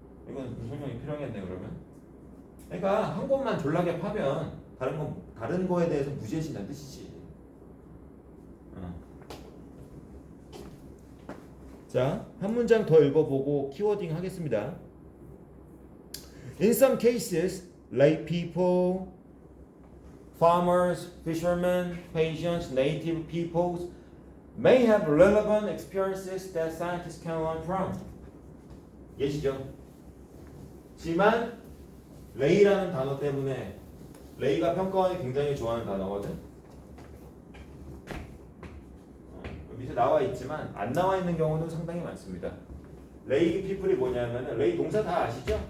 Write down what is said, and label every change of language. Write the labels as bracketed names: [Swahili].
[Korean] 이건 무슨 설명이 필요하겠네 그러면. 그러니까 한 곳만 졸라게 파면 다른 거에 대해서 무지해진다는 뜻이지. 자, 한 문장 더 읽어보고 키워딩 하겠습니다. [English] In some cases, lay people, farmers, fishermen, patients, native peoples may have relevant experiences that scientists can learn from. [Korean] 예시죠? 지만 lay라는 단어 때문에 lay가 평가원이 굉장히 좋아하는 단어거든. 밑에 나와 있지만 안 나와 있는 경우도 상당히 많습니다. lay people이 뭐냐면 lay 동사 다 아시죠?